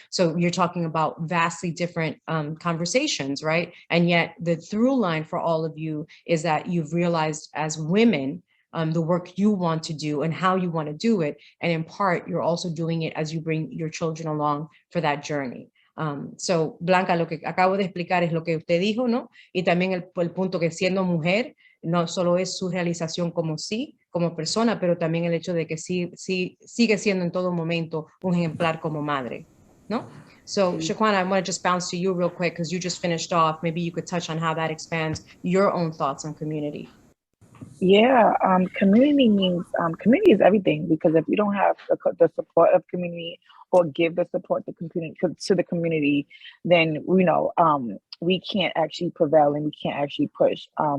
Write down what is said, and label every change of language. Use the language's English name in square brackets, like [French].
[English] So you're talking about vastly different conversations, right? And yet the through line for all of you is that you've realized as women, the work you want to do and how you want to do it. And in part, you're also doing it as you bring your children along for that journey. [Spanish] So, Blanca, lo que acabo de explicar es lo que usted dijo, ¿no? Y también el punto que siendo mujer, no solo es su realización como persona, pero también el hecho de que sigue siendo en todo momento un ejemplar como madre, ¿no? [English] So, Shaquana, I want to just bounce to you real quick because you just finished off. Maybe you could touch on how that expands your own thoughts on community. Yeah, community means community is everything, because if you don't have the support of community or give the support to the community, then we can't actually prevail and we can't actually push.